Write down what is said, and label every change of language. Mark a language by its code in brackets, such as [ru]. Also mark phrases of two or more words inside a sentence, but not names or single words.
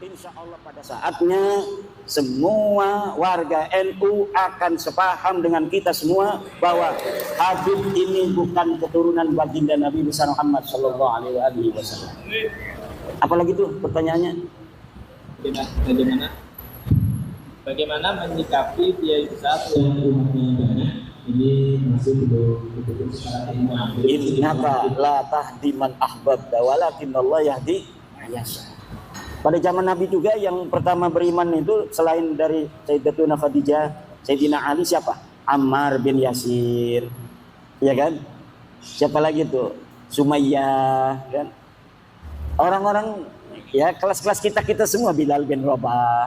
[ar] إن شاء الله [id] pada saatnya semua warga NU akan sepaham dengan kita semua bahwa Habib ini bukan keturunan baginda Nabi besar Muhammad [ar] صلى الله عليه وسلم. [id] Apalagi tuh pertanyaannya? Bagaimana menyikapi Kiai besar yang rumahnya banyak ini masih belum secara ilmu? [ar] إنك لا تهدي من أحببت ولكن الله يهدي من يشاء. [id] Pada zaman Nabi juga yang pertama beriman itu selain dari Sayyidatuna Khadijah, Sayyidina Ali siapa? Ammar bin Yasir. Ya kan? Siapa lagi tuh? Sumayyah kan? Orang-orang ya kelas-kelas kita semua, Bilal bin Rabah.